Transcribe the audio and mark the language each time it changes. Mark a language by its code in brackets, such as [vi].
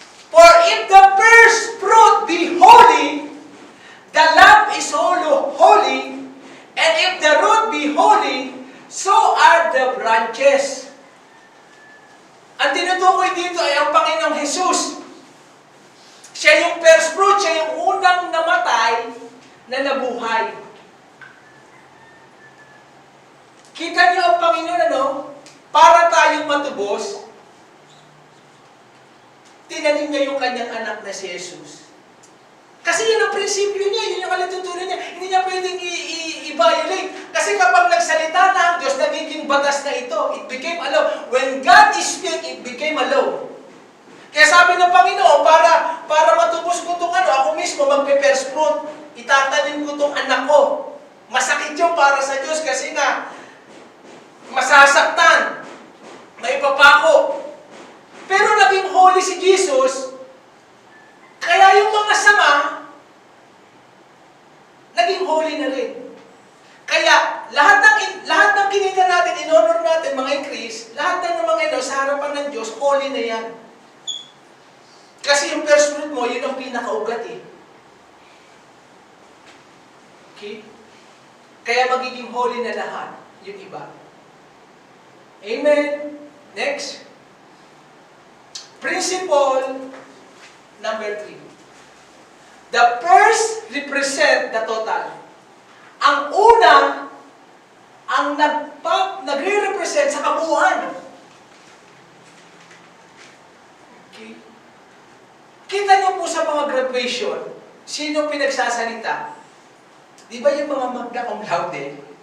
[en] For if the first fruit be holy, the lamp is also holy, and if the root be holy, so are the branches. [tl] Ang tinutukoy dito ay ang Panginoong Jesus. Siya yung first fruit, siya yung unang namatay na nabuhay. Kita niyo ang Panginoon, para tayong matubos, tinanim niya yung kanyang anak na si Jesus. Kasi yun ang prinsipyo niya, yun yung kalitutunan niya. Hindi niya pwedeng i-violate. Kasi kapag nagsalita na ang Diyos, nagiging batas na ito. [en] It became a law. When God is speak, it became a law. [tl] Kaya sabi ng Panginoon, para matubos ko itong ako mismo magpe-first fruit, itatanim ko itong anak ko. Masakit yun para sa Diyos kasi nga, masasaktan, maipapako. Pero naging holy si Jesus, kaya yung mga sama, naging holy na rin. Kaya, lahat ng kinita natin, in-honor natin, mga increase, lahat ng mga ino, sa harapan ng Diyos, holy na yan. Kasi yung first fruit mo, yun ang pinakaugat eh. Okay? Kaya magiging holy na lahat, yung iba. Amen? Next. [en] Principle number 3. The first represent the total. [tl] Ang una, ang nagre-represent sa kabuuan. Okay. Kita niyo po sa mga graduation, sino pinagsasalita? Di ba yung mga magna cum laude?